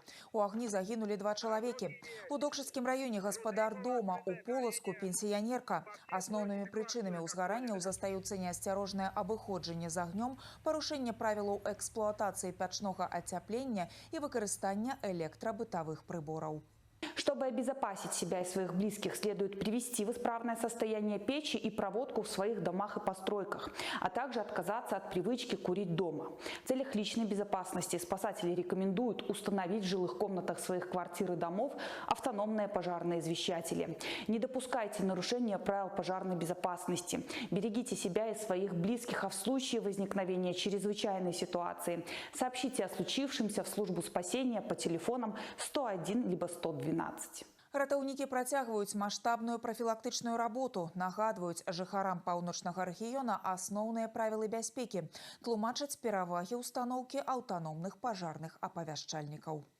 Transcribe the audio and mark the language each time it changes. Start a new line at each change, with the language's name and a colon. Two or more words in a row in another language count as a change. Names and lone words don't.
Belarusian: У агні загінулі 2 чалавекі. У Докшыцкім раёне гаспадар дома, у Полацку пенсіянерка. Асноўнымі прычынамі ўзгаранняў застаюцца неасцярожнае абыходжанне з агнём, парушэнне правілаў эксплуатацыі пячнога ацяплення і выкарыстання электрабытавых прыбораў.
Russian: Чтобы обезопасить себя и своих близких, следует привести в исправное состояние печи и проводку в своих домах и постройках, а также отказаться от привычки курить дома. В целях личной безопасности спасатели рекомендуют установить в жилых комнатах своих квартир и домов автономные пожарные извещатели. Не допускайте нарушения правил пожарной безопасности. Берегите себя и своих близких, а в случае возникновения чрезвычайной ситуации сообщите о случившемся в службу спасения по телефонам 101 либо 112.
Belarusian: Ратаўнікі працягваюць маштабную прафілактычную работу, нагадваюць жыхарам паўночнага рэгіёна асноўныя правілы бяспекі, тлумачаць перавагі ўстаноўкі аўтаномных пажарных апавяшчальнікаў.